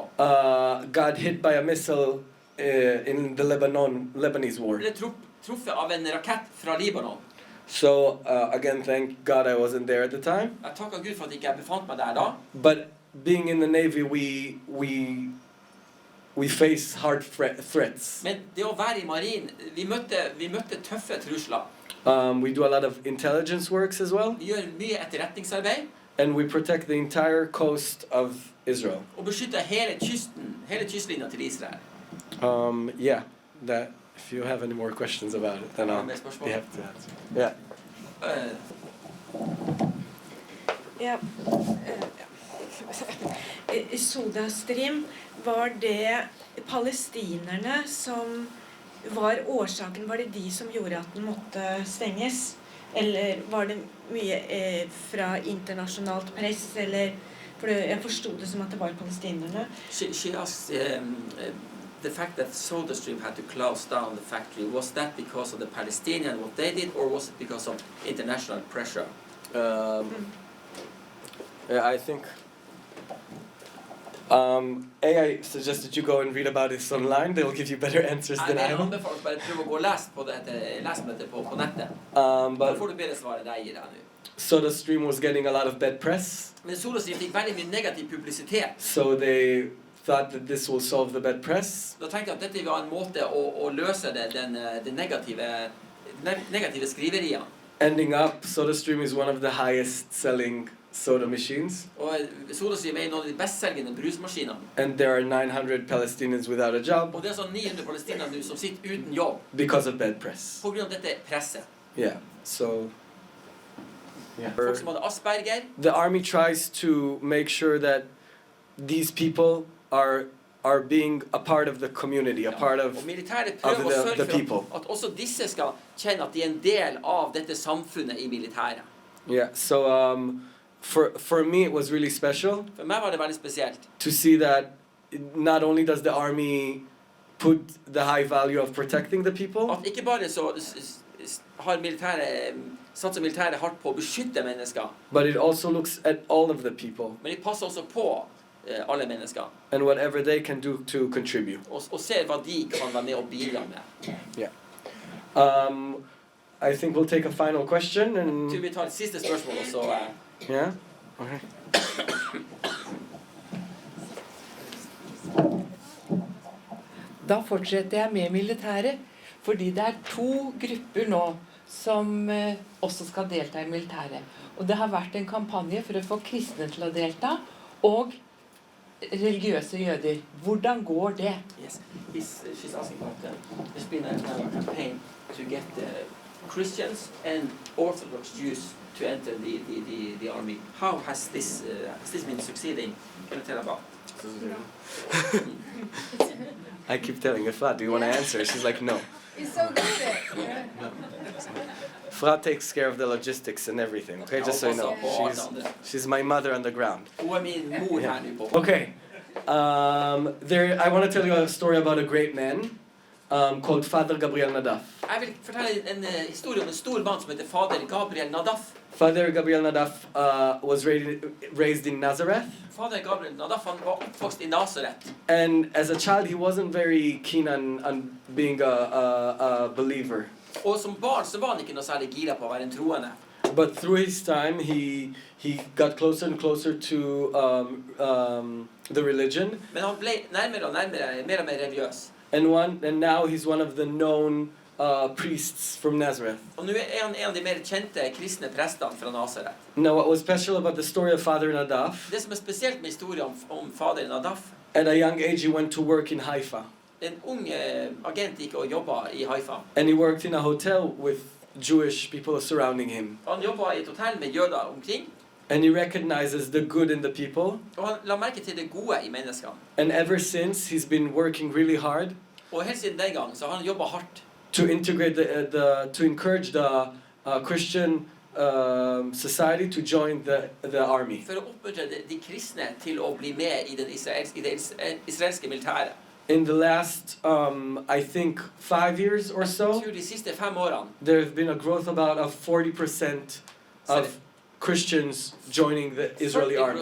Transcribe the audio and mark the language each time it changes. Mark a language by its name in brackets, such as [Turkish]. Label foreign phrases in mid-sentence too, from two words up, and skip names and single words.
[English] got hit by a missile in the Lebanese war. [Norwegian] ble truffet av en rakett fra Libanon. [English] So again, thank God I wasn't there at the time. [Norwegian] Jeg takker Gud for at jeg ikke befant meg der da. [English] But being in the Navy, we face hard threats. [Norwegian] Men det å være I marinen, vi møtte tøffe trusler. [English] We do a lot of intelligence works as well, [Norwegian] Vi gjør mye etterretningsarbeid, [English] and we protect the entire coast of Israel. [Norwegian] og beskytter hele kystlinjen til Israel. [English] Yeah, that. If you have any more questions about it, then I'll [Norwegian] Med spørsmål? [English] be happy to answer. Yeah. Soda Stream, [Norwegian] var det palestinerne som var årsaken? Var det de som gjorde at den måtte stenges? Eller var det mye fra internasjonalt press? Eller, for jeg forstod det som at det var palestinerne. [English] She asked the fact that SodaStream had to close down the factory, was that because of the Palestinians, what they did, or was it because of international pressure? Yeah, I think I suggest that you go and read about this online. They'll give you better answers than I [Norwegian] Jeg [English] will. [Norwegian] anbefaler bare prøve å gå og lese på dette lesemøtet på nettet. Da [English] But [Norwegian] får du bedre svar enn jeg gir deg nå. [English] SodaStream was getting a lot of bad press, [Norwegian] Men SodaStream fikk veldig mye negativ publisitet. [English] so they thought that this will solve the bad press. [Norwegian] Da tenkte jeg at dette var en måte å løse det negative skriveriene. [English] Ending up, SodaStream is one of the highest selling soda machines, [Norwegian] Og SodaStream er noen av de bestselgende brusmaskinene. [English] and there are 900 Palestinians without a job [Norwegian] Og det er sånn 900 palestinere nå som sitter uten jobb [English] because of bad press. [Norwegian] på grunn av dette presset. [English] Yeah, so [Norwegian] Folk som hadde Asperger. [English] the army tries to make sure that these people are being a part of the community, a part of [Norwegian] Og militæret prøver å [English] the [Norwegian] sørge [English] people. [Norwegian] for at også disse skal kjenne at de er en del av dette samfunnet i militæret. [English] Yeah, so for me it was really special [Norwegian] For meg var det veldig spesielt. [English] to see that not only does the army put the high value of protecting the people, [Norwegian] At ikke bare så har satser militæret hardt på å beskytte mennesker, [English] but it also looks at all of the people [Norwegian] men de passer også på alle mennesker. [English] and whatever they can do to contribute. [Norwegian] Og ser hva de kan være med og bidra med. [English] I think we'll take a final question and [Norwegian] Så vi tar et siste spørsmål, og så [English] yeah. Okay. [Norwegian] Da fortsetter jeg med militæret, fordi det er 2 grupper nå som også skal delta i militæret. Og det har vært en kampanje for å få kristne til å delta, og religiøse jøder. Hvordan går det? [English] Yes, she's asking about there's been a campaign to get Christians and Orthodox Jews to enter the army. How has this been succeeding? Can you tell about? I keep telling Efrat, do you want to answer? She's like, no. He's so good at it. Efrat takes care of the logistics and everything, okay? Just so you know. She's my mother on the ground. [Norwegian] Hun er min mor her nå på. [English] Okay. I want to tell you a story about a great man called Father Gabriel Nadaf. [Norwegian] Jeg vil fortelle en historie om en stor mann som heter Fader Gabriel Nadaf. [English] Father Gabriel Nadaf was raised in Nazareth. [Norwegian] Fader Gabriel Nadaf han var oppvokst i Nazaret. [English] And as a child, he wasn't very keen on being a believer. [Norwegian] Og som barn så var han ikke noe særlig gira på å være en troende. [English] But through his time, he got closer and closer to the religion. [Norwegian] Men han ble nærmere og nærmere, mer og mer religiøs. [English] And now he's one of the known priests from Nazareth. [Norwegian] Og nå er han en av de mer kjente kristne prestene fra Nazaret. [English] Now, what was special about the story of Father Nadaf? [Norwegian] Det som er spesielt med historien om Fader Nadaf, [English] At a young age, he went to work in Haifa, [Norwegian] en ung agent gikk og jobbet i Haifa. [English] and he worked in a hotel with Jewish people surrounding him. [Norwegian] Han jobbet i et hotell med jøder omkring, [English] And he recognizes the good in the people. [Norwegian] og han la merke til det gode i menneskene. [English] And ever since, he's been working really hard [Norwegian] Og helt siden den gang så har han jobbet hardt [English] to integrate to encourage the Christian society to join the army. [Norwegian] for å oppmuntre de kristne til å bli med i det israelske militæret. [English] In the last, I think, 5 years or [Norwegian] Jeg [English] so, [Norwegian] tror de siste 5 årene [English] there have been a growth about of 40% of Christians joining the Israeli army.